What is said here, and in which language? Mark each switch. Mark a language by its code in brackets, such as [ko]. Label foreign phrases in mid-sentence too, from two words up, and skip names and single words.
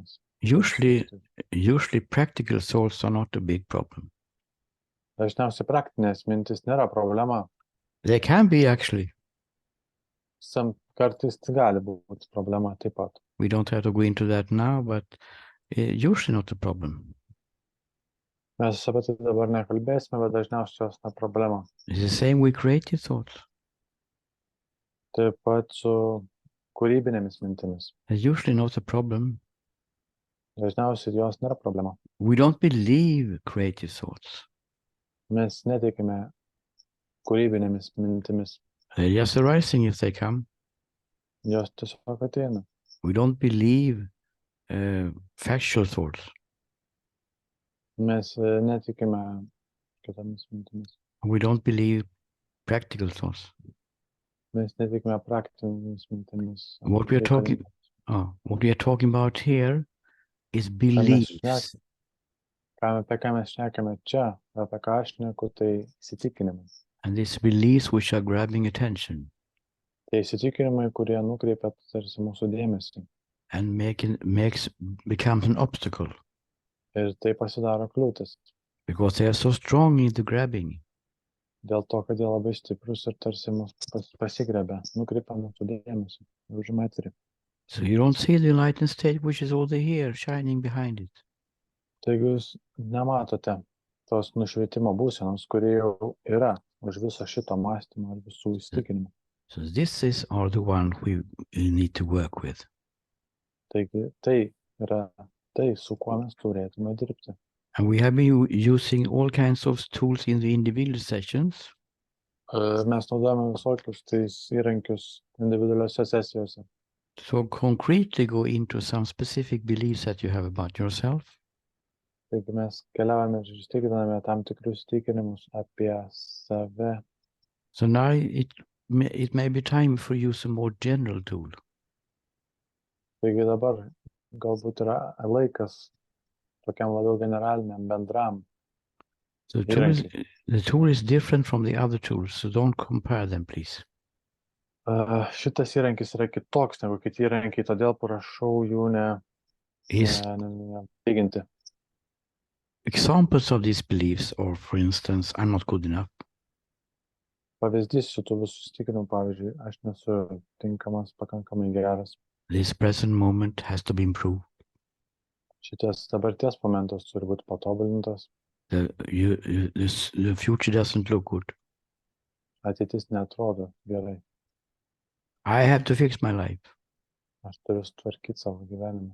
[en] Usually practical thoughts are not a big problem. [lt] Dažniausiai praktinės mintis nėra problema. [en] They can be actually. [lt] Kartais tai gali būti problema taip pat. [en] We don't have to go into that now, but usually not a problem. [lt] Mes apie tai dabar nekalbėsime, bet dažniausiai jos ne problema. [en] It's the same with creative thoughts. [lt] Taip pat su kūrybinėmis mintimis. [en] It's usually not a problem. [lt] Dažniausiai jos nėra problema. [en] We don't believe creative thoughts. [lt] Mes netikime kūrybinėmis mintimis. [en] They're just arising if they come. [lt] Jos tiesiog ateina. [en] We don't believe factual thoughts. [lt] Mes netikime kitomis mintimis. [en] We don't believe practical thoughts. [lt] Mes netikime praktinėmis mintimis. [en] What we are talking about here is beliefs. [lt] Apie ką mes šnekame čia, apie ką aš šneku, tai įsitikinimai. [en] And these beliefs which are grabbing attention. [lt] Tai įsitikinimai, kurie nukreipia tarsi mūsų dėmesį. [en] And becomes an obstacle. [lt] Ir tai pasidaro kliūtis. [en] Because they are so strong in the grabbing. [lt] Dėl to, kad jie labai stiprus ir tarsi mus pasigrebia, nukreipia mūsų dėmesį, užima eterį. [en] So you don't see the enlightened state which is over here shining behind it. [lt] Taigi jūs nematote tos nušvietimo būsenos, kurie jau yra už viso šito mąstymo ir visų įsitikinimų. [en] So this are the one we need to work with. [lt] Taigi tai yra tai, su kuo mes turėtume dirbti. [en] And we have been using all kinds of tools in the individual sessions. [lt] Mes naudojame visokius tais įrankius individualiuose sesijose. [en] So concretely go into some specific beliefs that you have about yourself. [lt] Taigi mes keliavame ir įsitikiname tam tikrus įsitikinimus apie save. [en] So now it may be time for you some more general tool. [lt] Taigi dabar galbūt yra laikas tokiam labiau generaliniam, bendram. [en] The tool is different from the other tools, so don't compare them, please. [lt] Šitas įrankis yra kitoks negu kiti įrankiai, todėl prašau jų lyginti. [en] Examples of these beliefs are, for instance, I'm not good enough. [lt] Pavyzdys šitų visų įsitikinimų, pavyzdžiui, aš nesu tinkamas, pakankamai geras. [en] This present moment has to be improved. [lt] Šitas dabarties momentas turi būti patobulintas. [en] The future doesn't look good. [lt] Ateitis neatrodo gerai. [en] I have to fix my life. [lt] Aš turiu sutvarkyti savo gyvenimą.